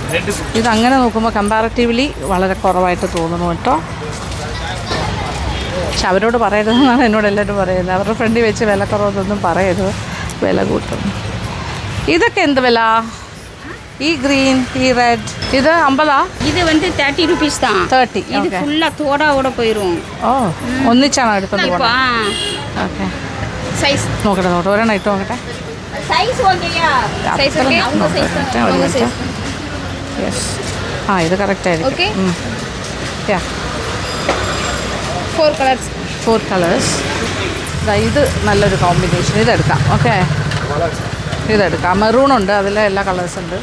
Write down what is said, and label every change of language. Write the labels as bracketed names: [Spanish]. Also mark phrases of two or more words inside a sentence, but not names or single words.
[Malayalam] ഇതങ്ങനെ നോക്കുമ്പോൾ കമ്പാരിറ്റീവ്ലി വളരെ കുറവായിട്ട് തോന്നുന്നു കേട്ടോ. പക്ഷെ അവരോട് പറയരുതെന്നാണ് എന്നോട് എല്ലാവരും പറയുന്നത്. അവരുടെ ഫ്രണ്ടിൽ വെച്ച് വില കുറവൊന്നും പറയരുത്, വില കൂട്ടും. ഇതൊക്കെ എന്ത് വില? ഈ ഗ്രീൻ, ഈ റെഡ്, ഇത് 50? [Tamil] இது வந்து 30 rupees தான். 30. இது [Malayalam] ഓക്കെ. [Tamil] ஃபுல்லா தோடாவோட போயிடும். [Malayalam] ഓ, ഒന്നിച്ചാണോ എടുത്തോണ്ട് പോകണം? ഓക്കെ, [Tamil] சைஸ் [Malayalam] നോക്കട്ടെ ഒരെണ്ണം ഇട്ട് നോക്കട്ടെ. [Tamil] சைஸ் ஓகேயா? சைஸ் ஓகே. [Malayalam] യെസ്, ആ, ഇത് കറക്റ്റ് ആയിരിക്കും. Okay. യാ, 4 colors. 4 കളേഴ്സ്. ഇത് നല്ലൊരു കോമ്പിനേഷൻ. ഇതെടുക്കാം. ഓക്കെ, ഇതെടുക്കാം. മെറൂണുണ്ട്, അതിൽ എല്ലാ കളേഴ്സ് ഉണ്ട്.